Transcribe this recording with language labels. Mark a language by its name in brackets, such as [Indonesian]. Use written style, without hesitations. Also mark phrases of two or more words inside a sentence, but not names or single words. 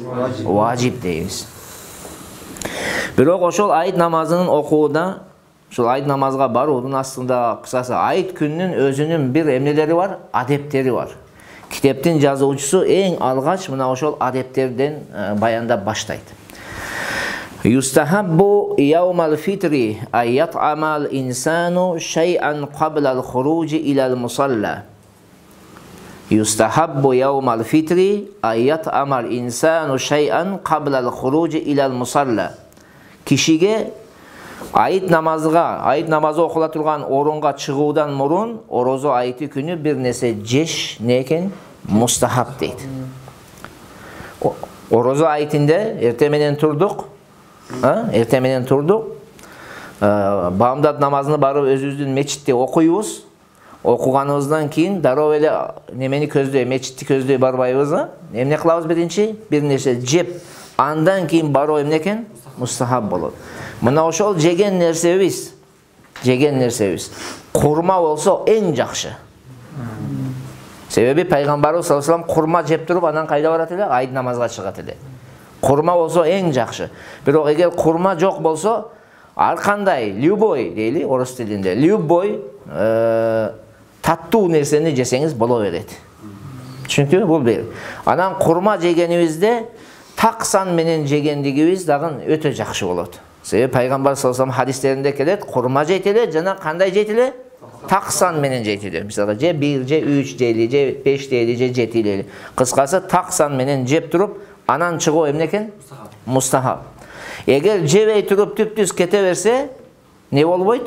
[Kyrgyz] Важип дейбиз. Бирок ошол айт намазынын окууда, ошол айт намазга баруудун астында кысасы айт күнүнүн өзүнүн бир эмнелери бар, адептери бар. Китептин жазуучусу эң алгач мына ошол адептерден баяндап баштайт. [Arabic] يستحب يوم الفطر أن يطعم الإنسان شيئا قبل الخروج إلى المصلى. يستحب يوم الفطر أن يطعم الإنسان شيئا قبل الخروج إلى المصلى. [Kyrgyz] Кишиге айт намазы окула турган орунга чыгуудан мурун орозо айты күнү бир нерсе жеш не экен? Мустахаб дейт. Орозо айтында эртең менен турдук. Эртең менен турдук. Баамдат намазыны барып өзүбүздүн мечитте окуйбуз. Окуганыбыздан кийин дароо эле немени көздөй, мечитти көздөй барбайбыз. Эмне кылабыз биринчи? Бир нерсе жеп, андан кийин баруу эмне экен? Мустахаб болот. Мына ошол жеген нерсебиз. Курма болсо эң жакшы. Себеби Пайгамбарыбыз [Arabic] صلى الله عليه وسلم [Kyrgyz] курма жеп туруп анан кайда барат эле? Айт намазга чыгат эле. Курма болсо эң жакшы. Бирок эгер курма жок болсо, ар кандай любой дейли орус тилинде, любой таттуу нерсени жесеңиз боло берет. Түшүнүктүбү? Бул бир. Анан курма жегенибизде таксан менен жегендигибиз дагы өтө жакшы болот. Себеби Пайгамбар [Arabic] صلى الله عليه وسلم [Kyrgyz] хадистеринде келет, курма жейт эле жана кандай жейт эле? Таксан менен жейт эле. Мисалга же 1, же 3 дейли, же 5 дейли, же 7 дейли. Кыскасы таксан менен жеп туруп анан чыгуу эмне экен? Мустахаб. Эгер жебей туруп түптүз кете берсе, не болбойт?